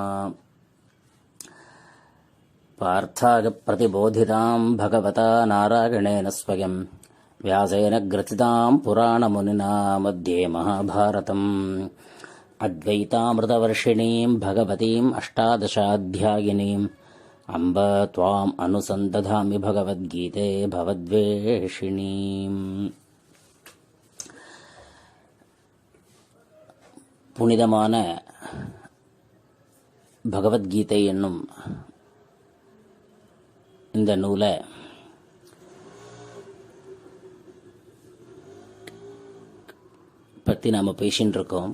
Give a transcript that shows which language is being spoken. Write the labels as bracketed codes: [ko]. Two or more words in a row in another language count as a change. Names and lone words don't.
[sa] पार्थाय प्रतिबोधितां भगवता नारायणेन स्वयं व्यासेन ग्रथितां पुराणमुनिना मध्ये महाभारतम् अद्वैतामृतवर्षिणीं भगवतीम् अष्टादशाध्यायिनीम् अम्ब त्वाम् अनुसन्दधामि भगवद्गीते भवद्वेषिणीम्. [ta] புனிதமான பகவத்கீதை என்னும் இந்த நூலை பற்றி நாம் பேசின்னு இருக்கோம்.